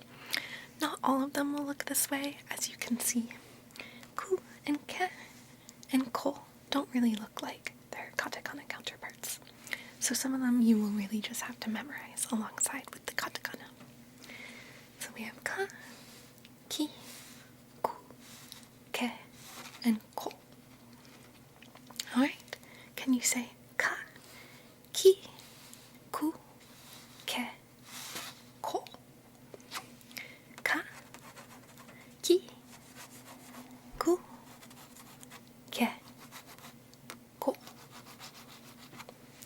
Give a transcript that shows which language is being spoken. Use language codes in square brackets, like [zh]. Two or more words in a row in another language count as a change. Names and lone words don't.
[en] Not all of them will look this way, as you can see. Ku and ke and ko don't really look like their katakana counterparts. So some of them you will really just have to memorize alongside with the katakana. So we have [ja] ka, ki, ku, ke, and ko. [en] Alright, can you say [ja] ka, ki, ku, ke, ko? Ka, ki, ku, ke, ko.